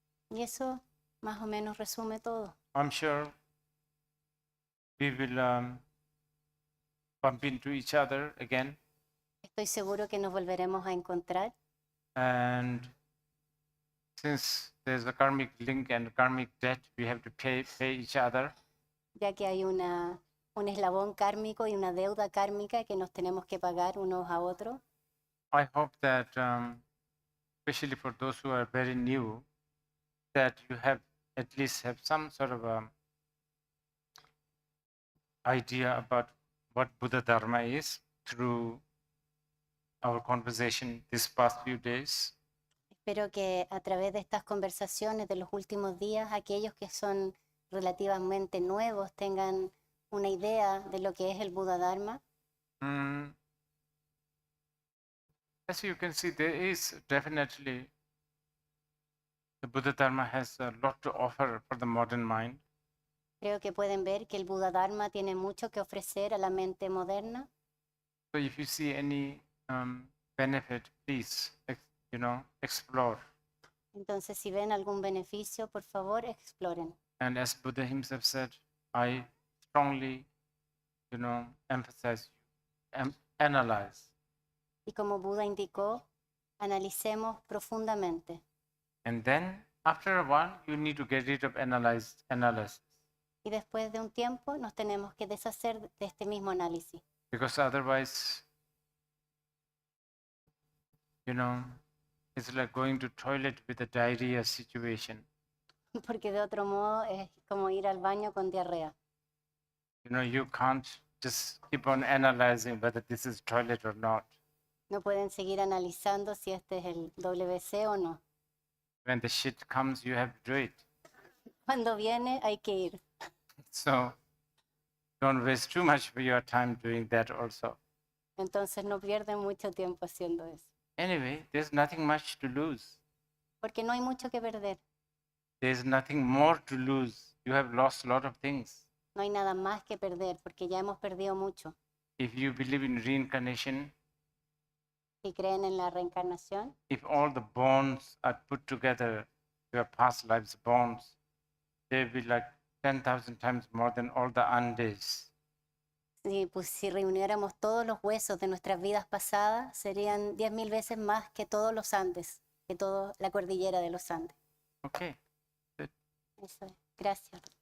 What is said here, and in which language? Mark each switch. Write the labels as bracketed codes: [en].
[es] Y eso más o menos resume todo. [en] I'm sure we will bump into each other again. [es] Estoy seguro que nos volveremos a encontrar. [en] And since there's a karmic link and karmic debt, we have to pay each other. [es] Ya que hay un eslabón kármico y una deuda kármica que nos tenemos que pagar unos a otros. [en] I hope that, especially for those who are very new, that you have at least have some sort of idea about what Buddha Dharma is through our conversation these past few days. [es] Espero que a través de estas conversaciones de los últimos días, aquellos que son relativamente nuevos tengan una idea de lo que es el Buddha Dharma. [en] As you can see, there is definitely, the Buddha Dharma has a lot to offer for the modern mind. [es] Creo que pueden ver que el Buddha Dharma tiene mucho que ofrecer a la mente moderna. [en] So if you see any benefit, please, explore. [es] Entonces, si ven algún beneficio, por favor, exploren. [en] And as Buddha himself said, I strongly, emphasize, analyze. [es] Y como Buda indicó, analicemos profundamente. [en] And then, after a while, you need to get rid of analysis. [es] Y después de un tiempo nos tenemos que deshacer de este mismo análisis. [en] Because otherwise, it's like going to toilet with a diarrhea situation. [es] Porque de otro modo es como ir al baño con diarrea. [en] You can't just keep on analyzing whether this is toilet or not. [es] No pueden seguir analizando si este es el WC o no. [en] When the shit comes, you have to do it. [es] Cuando viene hay que ir. [en] So don't waste too much of your time doing that also. [es] Entonces no pierden mucho tiempo haciendo eso. [en] Anyway, there's nothing much to lose. [es] Porque no hay mucho que perder. [en] There's nothing more to lose. You have lost a lot of things. [es] No hay nada más que perder porque ya hemos perdido mucho. [en] If you believe in reincarnation, [es] Si creen en la reencarnación, [en] if all the bonds are put together, your past lives bonds, they'll be like 10,000 times more than all the undays. [es] si reuniéramos todos los huesos de nuestras vidas pasadas, serían 10.000 veces más que todos los Andes, que toda la cordillera de los Andes. [en] Okay. [es] Eso es. Gracias.